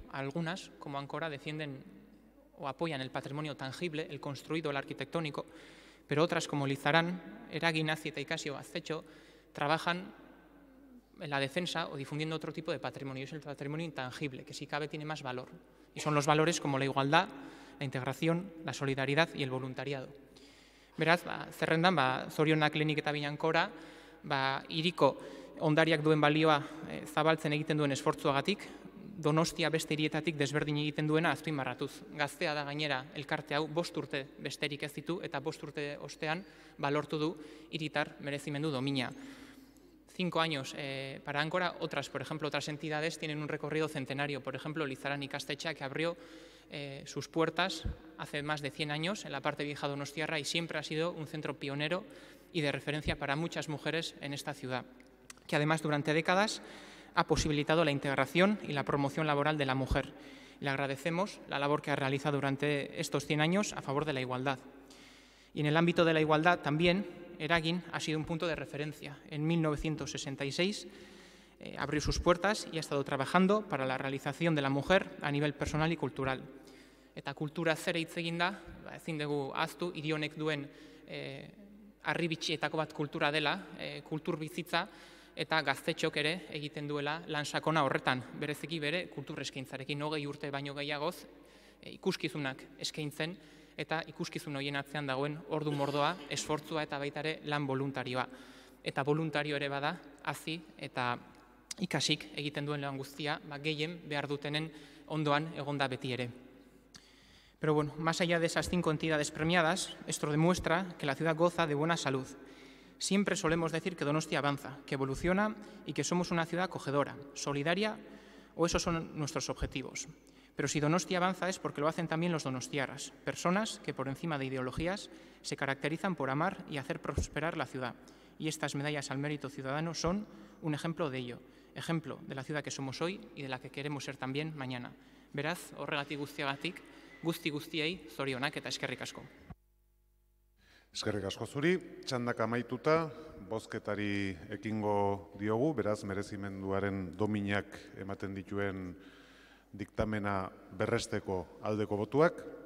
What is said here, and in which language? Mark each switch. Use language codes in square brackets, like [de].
[es] Algunas, como Áncora, defienden o apoyan el patrimonio tangible, el construido, el arquitectónico, pero otras, como Elizarán, Eragin, Azi eta Ikasi o Gaztetxo, trabajan en la defensa o difundiendo otro tipo de patrimonio, es el patrimonio intangible, que si cabe tiene más valor. Y son los valores como la igualdad, la integración, la solidaridad y el voluntariado. [eu] Beraz, zerrendan, zorionak lehenik eta behin Áncora, hiriko ondariak duen balioa zabaltzen egiten duen esfortzuagatik, Donostia beste hirietatik desberdin egiten duena azpimarratuz. Gaztea da gainera elkarte hau 5 urte besterik ez ditu eta 5 urte ostean lortu du hiritar merezimendu domina. [es] 5 años para Áncora, por ejemplo, otras entidades tienen un recorrido centenario. Por ejemplo, Elizarán ikastetxea, que abrió sus puertas hace más de 100 años en la parte vieja donostiarra y siempre ha sido un centro pionero y de referencia para muchas mujeres en esta ciudad, que además durante décadas ha posibilitado la integración y la promoción laboral de la mujer. Le agradecemos la labor que ha realizado durante estos 100 años a favor de la igualdad. Y en el ámbito de la igualdad también, Eragin ha sido un punto de referencia. En 1966 abrió sus puertas y ha estado trabajando para la realización de la mujer a nivel personal y cultural. [eu] Eta kultura zere hitz egin da, ezin dugu ahaztu, hiri honek duen harribitxietako bat kultura dela, kultur bizitza, eta Gaztetxok ere egiten duela lan sakona horretan, bereziki bere kultur eskaintzarekin 20 urte baino gehiagoz ikuskizunak eskaintzen eta ikuskizun horien atzean dagoen ordu mordoa, esfortzua eta baita ere lan voluntarioa. Eta voluntario ere bada, Azi eta Ikasik egiten duen lan guztia, gehien behar dutenen ondoan egonda beti ere. [es] Pero bueno, más allá de esas 5 entidades premiadas, esto demuestra que la ciudad goza de buena salud. Siempre solemos decir que Donostia avanza, que evoluciona y que somos una ciudad acogedora, solidaria, o esos son nuestros objetivos. Pero si Donostia avanza es porque lo hacen también los donostiarras, personas que por encima de ideologías se caracterizan por amar y hacer prosperar la ciudad. Y estas medallas al mérito ciudadano son un ejemplo de ello, ejemplo de la ciudad que somos hoy y de la que queremos ser también mañana. [eu] Beraz, horregatik guztiagatik, guztiei zorionak eta eskerrik asko. Eskerrik asko zuri, txandak amaituta, bozketari ekingo diogu, beraz merezimenduaren dominak ematen dituen diktamena berresteko aldeko botuak.